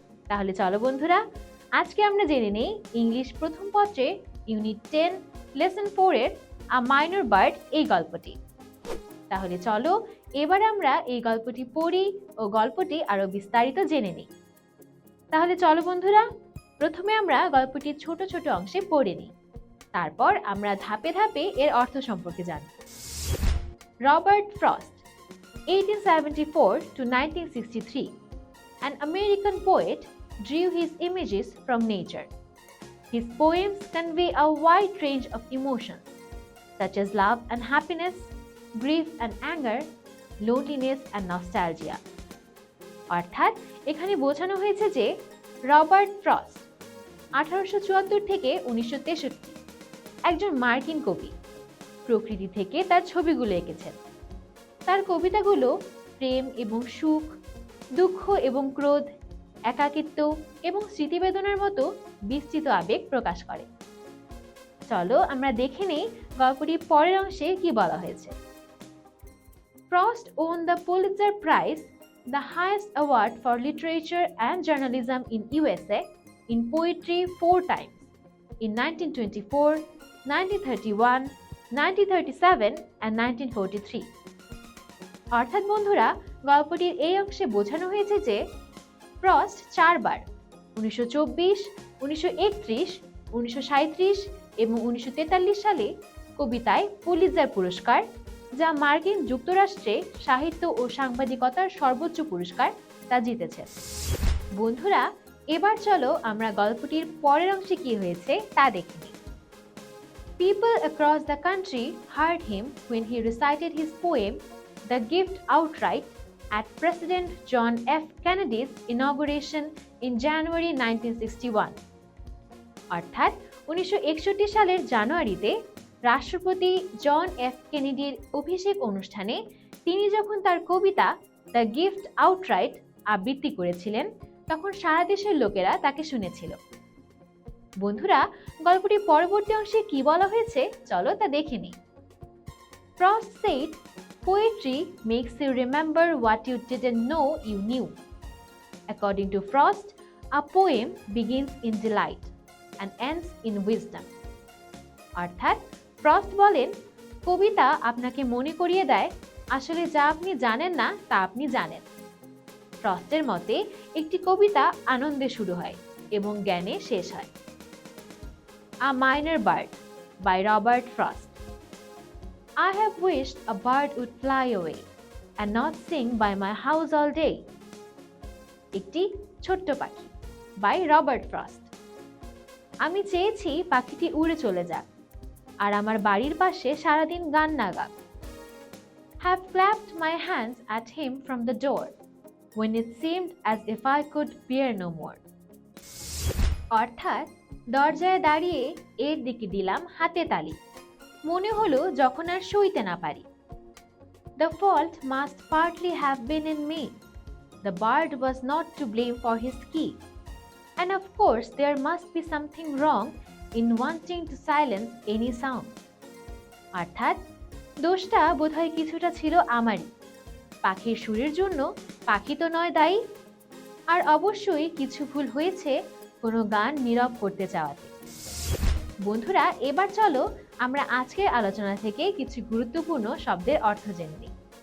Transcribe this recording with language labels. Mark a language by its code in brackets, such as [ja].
[bn] তাহলে চলো বন্ধুরা, আজকে আমরা জেনে নেই ইংলিশ প্রথম পত্রে ইউনিট 10 লেসন 4 এর আ মাইনর বার্ড এই গল্পটি। তাহলে চলো এবার আমরা এই গল্পটি পড়ি ও গল্পটি আরো বিস্তারিত জেনে নিই। তাহলে চলো বন্ধুরা, প্রথমে আমরা গল্পটির ছোট ছোট অংশে পড়ে নিই, তারপর আমরা ধাপে ধাপে এর অর্থ সম্পর্কে জানব। [en] Robert Frost, 1874 to 1963, an American poet, drew his images from nature. His poems convey a wide range of emotions, such as love and happiness, grief and anger, loneliness and nostalgia. [bn] অর্থাৎ এখানে বোঝানো হয়েছে যে রবার্ট ফ্রস্ট 1874 থেকে 1963 একজন মার্কিন কবি প্রকৃতি থেকে তার ছবিগুলো এঁকেছেন। তার কবিতাগুলো প্রেম এবং সুখ, দুঃখ এবং ক্রোধ, একাকিত্ব এবং স্মৃতিবেদনার মতো বিস্তৃত আবেগ প্রকাশ করে। চলো আমরা দেখে নেই গল্পটির পরের অংশে কি বলা হয়েছে। [en] Frost won the Pulitzer Prize, the highest award for literature and journalism in USA, in poetry 4 times, in 1924, 1931, 1937 and 1943. [bn] অর্থাৎ বন্ধুরা, গল্পটির এই অংশে বোঝানো হয়েছে যে ফ্রস্ট 4 বার 1924, 1931, 1937 এবং 1943 সালে কবিতায় পুলিৎজার পুরস্কার, যা মার্কিন যুক্তরাষ্ট্রে সাহিত্য ও সাংবাদিকতার সর্বোচ্চ পুরস্কার, তা জিতেছে। বন্ধুরা, এবার চলো আমরা গল্পটির পরের অংশে কি হয়েছে তা দেখে নিই। [en] People across the country heard him when he recited his poem The Gift outright at President John F. Kennedy's inauguration in January 1961. [bn] অর্থাৎ 1961 সালের জানুয়ারিতে রাষ্ট্রপতি জন এফ কেনেডির অভিষেক অনুষ্ঠানে তিনি যখন তার কবিতা দ্য গিফট আউটরাইট আবৃত্তি করেছিলেন, তখন সারা দেশের লোকেরা তাকে শুনেছিল। বন্ধুরা, গল্পটির পরবর্তী অংশে কি বলা হয়েছে চলো তা দেখে নিই। [en] Frost said, "Poetry makes you remember what you didn't know you knew." According to Frost, a poem begins in delight and ends in wisdom. [bn] অর্থাৎ ফ্রস্ট বলেন, কবিতা আপনাকে মনে করিয়ে দেয় আসলে যা আপনি জানেন না তা আপনি জানেন। ফ্রস্টের মতে একটি কবিতা আনন্দে শুরু হয় এবং জ্ঞানে শেষ হয়। [en] A minor bird by Robert Frost. I have wished a bird would fly away and not sing by my house all day. [bn] একটি ছোট্ট পাখি বাই রবার্ট ফ্রস্ট। আমি চেয়েছি পাখিটি উড়ে চলে যাক আর আমার বাড়ির পাশে সারাদিন গান না গাক। [en] Have clapped my hands at him from the door when it seemed as if I could bear no more. [bn] অর্থাৎ দরজায় দাঁড়িয়ে এর দিকে দিলাম হাতে তালি, মনে হলো যখন আর সইতে না পারি। [en] The fault must partly have been in me. The bird was not to blame for his key. And of course there must be something wrong in wanting to silence any sound. [bn] অর্থাৎ দোষটা বোধহয় কিছুটা ছিল আমারই। পাখির সুরের জন্য পাখি তো নয় দায়ী, আর অবশ্যই কিছু ভুল হয়েছে কোনো গান নীরব করতে চাওয়াতে। বন্ধুরা, এবার চলো আমরা আজকের আলোচনা থেকে কিছু গুরুত্বপূর্ণ শব্দের অর্থ জেনে নিই।